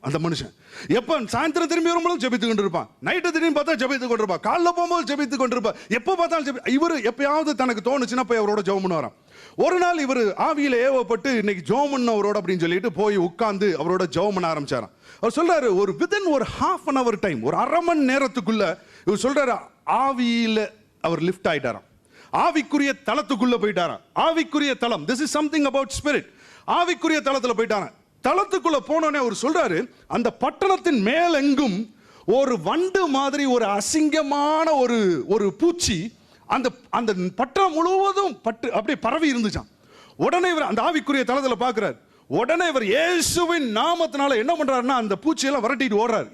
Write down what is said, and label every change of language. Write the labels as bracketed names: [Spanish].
[Tamil] அந்த மனுஷன் எப்ப சாயந்தரம் திரும்பி வரும்போது ஜெபித்து கொண்டு இருப்பான், நைட்டு திரும்பி பார்த்தா ஜெபித்து கொண்டு இருப்பான், காலைல போகும்போது ஜெபித்து கொண்டு இருப்பான், எப்ப பார்த்தாலும் இவர் எப்பயாவது தனக்கு தோணுச்சுன்னா போய் அவரோட ஜெபம் பண்ணுவாராம். ஒரு நாள் இவர் ஆவியில ஏவப்பட்டு இன்னைக்கு ஜெபம் பண்ண அவரோட அப்படின்னு சொல்லிட்டு போய் உட்கார்ந்து அவரோட ஜெபம் பண்ண ஆரம்பிச்சாராம். அவர் சொல்றாரு, ஒரு வித்தின் ஒரு [English] 1/2 an hour [Tamil] டைம், ஒரு 1/2 மணி நேரத்துக்குள்ள இவர் சொல்றாரு, ஆவியில அவர் லிஃப்ட் ஆயிட்டாராம். ஆவிக்குரிய தளத்துக்குள்ள போயிட்டாராம். ஆவிக்குரிய தளம், [English] this is something about spirit. [Tamil] ஆவிக்குரிய தளத்துல போயிட்டாராம். தளத்துக்குள்ள போனோடனே அவர் சொல்றாரு, அந்த பட்டணத்தின் மேலெங்கும் ஒரு வண்டு மாதிரி ஒரு அசிங்கமான ஒரு பூச்சி அந்த பட்டணம் முழுவதும் அப்படியே பரவி இருந்துச்சான். உடனே இவர் அந்த ஆவிக்குரிய தளத்துல பார்க்கிறார். உடனே இவர் இயேசுவின் நாமத்தினால என்ன பண்றாருன்னா, அந்த பூச்சியெல்லாம் விரட்டிட்டு ஓடுறாரு.